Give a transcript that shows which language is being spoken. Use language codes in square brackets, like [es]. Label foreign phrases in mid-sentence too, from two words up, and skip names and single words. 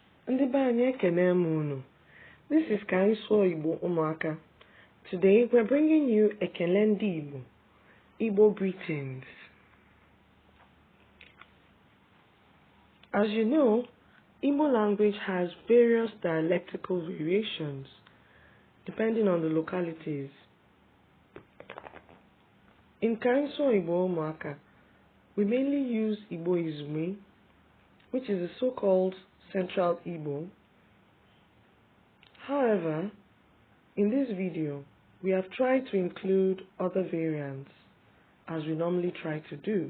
[ig] Ndị be anyị ekele m unu. [en] This is Ka anyị sụọ Igbo ụmụaka. Today we're bringing you [ig] Ekele ndị Igbo, [en] Igbo greetings. As you know, Igbo language has various dialectical variations depending on the localities. In Ka anyị sụọ Igbo ụmụaka, we mainly use Igbo Izumi, which is the so-called Central Igbo. However, in this video, we have tried to include other variants, as we normally try to do.